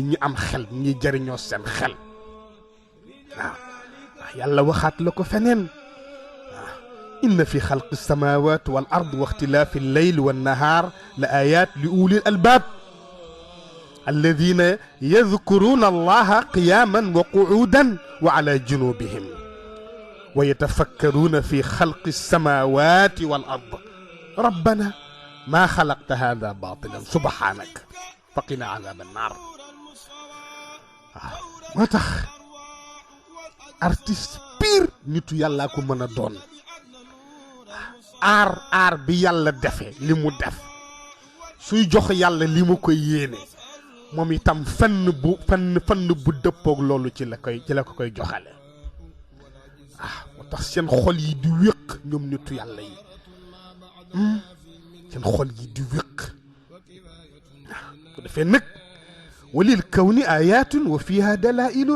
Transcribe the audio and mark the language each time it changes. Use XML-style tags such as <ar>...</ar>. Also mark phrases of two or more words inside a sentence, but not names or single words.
<wo>ñi am xel ñi jëriñoo seen xel waaw yàlla waxaat la ko feneen waaw</wo> <ar>إن في خلق السماوات والأرض واختلاف الليل والنهار لآيات لأولي الألباب الذين يذكرون الله قياما وقعودا وعلى جنوبهم ويتفكرون في خلق السماوات والأرض ربنا ما خلقت هذا باطلا سبحانك فقنا عذاب النار</ar> <wo>moo tax artiste pire nitu yàllaa ko mën a doon aar bi yàlla defee li mu def suy jox yàlla li mu koy yéene moom itam fenn bu dëppoog loolu ci la ko koy joxale moo tax seen xol yi di wéq ñoom nitu yàlla yi seen xol yi di wéq ko defee nag</wo> <ar>وللكون آيات وفيها دلائل</ar>